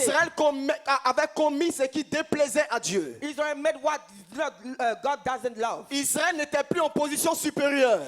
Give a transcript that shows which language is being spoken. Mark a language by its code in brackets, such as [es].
[fr] Israël avait commis ce qui déplaisait à Dieu. [en] Israel made what God doesn't love. [fr] Israël n'était plus en position supérieure.